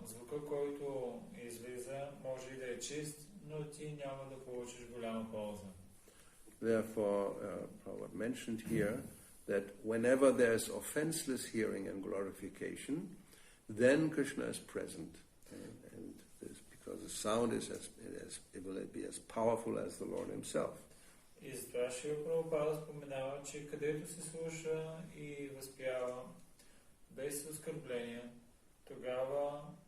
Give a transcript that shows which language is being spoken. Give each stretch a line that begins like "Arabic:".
Bulgarian: Звука, който излиза, може и да е чист, но ти няма да получиш голяма полза.
English: Therefore, Prabhupada mentioned here that whenever there is offenseless hearing and glorification, then Krishna is present. And this, because the sound it will be as powerful as the Lord himself.
Bulgarian: И затова Шрила Прабхупада споменава, че където се слуша и възпява без оскърбление, тогава